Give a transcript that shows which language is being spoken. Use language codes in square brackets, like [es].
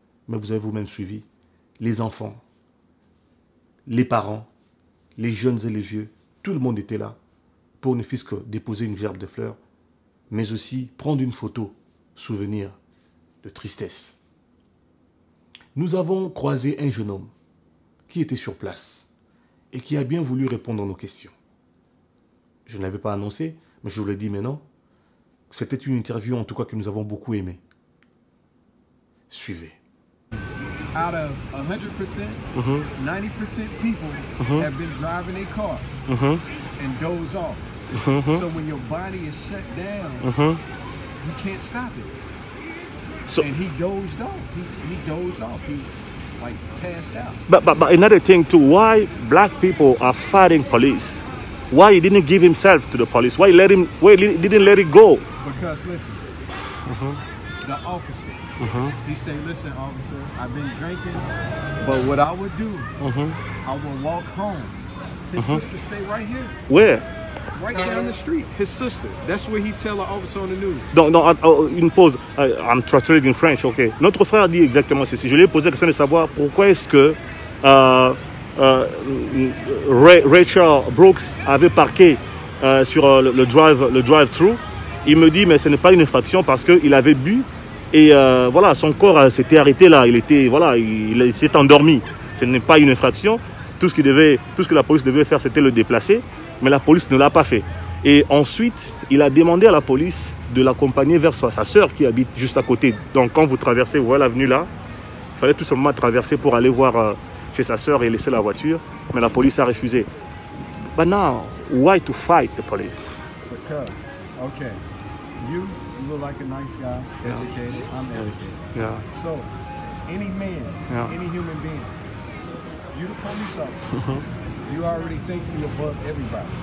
[fr] Mais vous avez vous-même suivi les enfants, les parents, les jeunes et les vieux, tout le monde était là pour ne fût-ce que déposer une gerbe de fleurs, mais aussi prendre une photo, souvenir de tristesse. Nous avons croisé un jeune homme qui était sur place et qui a bien voulu répondre à nos questions. Je ne l'avais pas annoncé, mais je vous le dis maintenant. C'était une interview en tout cas que nous avons beaucoup aimée. Suivez. [en] Out of 100%, 90% people have been driving their car and doze off. So when your body is shut down, you can't stop it. So, And he dozed off. He dozed off. He like passed out. but another thing too, why black people are fighting police? Why he didn't give himself to the police? Why he didn't let it go? Because listen, the officer, he said, listen, officer, I've been drinking, but what I would do, I would walk home. His sister stay right here, Where? right down the street. His sister. That's what he tell the officer on the news. [fr] Donc, une pause. [en] I'm translating in French, ok. [fr] Notre frère dit exactement ceci. Je lui ai posé la question de savoir pourquoi est-ce que Rachel Brooks avait parqué sur le drive-thru. Il me dit, mais ce n'est pas une infraction parce qu'il avait bu et voilà, son corps s'était arrêté là. Il s'est endormi. Ce n'est pas une infraction. Tout ce que la police devait faire, c'était le déplacer. Mais la police ne l'a pas fait. Et ensuite, il a demandé à la police de l'accompagner vers sa sœur qui habite juste à côté. Donc quand vous traversez, vous voyez l'avenue là, il fallait tout simplement traverser pour aller voir chez sa sœur et laisser la voiture. Mais la police a refusé. [en] But now, why to fight the police? Because, okay, you look like a nice guy, educated, I'm educated. Yeah. So, any man, any human being, you the police officer, you already think you above everybody.